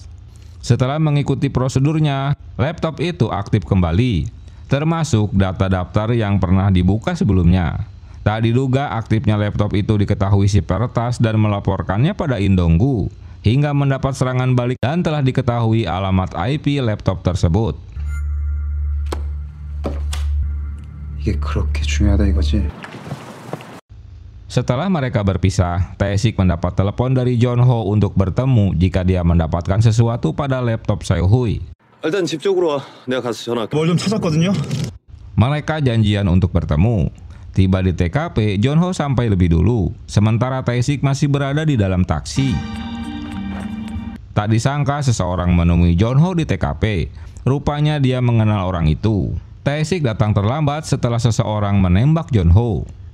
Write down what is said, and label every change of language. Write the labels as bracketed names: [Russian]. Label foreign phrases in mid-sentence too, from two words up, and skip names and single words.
[Indonesian] Setelah mengikuti prosedurnya, laptop itu aktif kembali, termasuk data daftar yang pernah dibuka sebelumnya. Tak diduga aktifnya laptop itu diketahui si peretas dan melaporkannya pada Indonggu, hingga mendapat serangan balik dan telah diketahui alamat IP laptop tersebut. [Korean] 이게 그렇게 중요하다 이거지? [Indonesian] Setelah mereka berpisah, Tae-sik mendapat telepon dari Jonho untuk bertemu jika dia mendapatkan sesuatu pada laptop Sehui. [Korean] 일단 집 쪽으로 와. 내가 가서 전화할게. 뭘 좀 찾았거든요. [Indonesian] Mereka janjian untuk bertemu. Tiba di TKP, Jonho sampai lebih dulu, sementara Tae-sik masih berada di dalam taksi. Tak disangka seseorang menemui Jonho di TKP. Rupanya dia mengenal orang itu. Tae-sik datang terlambat setelah seseorang menembak Jonho.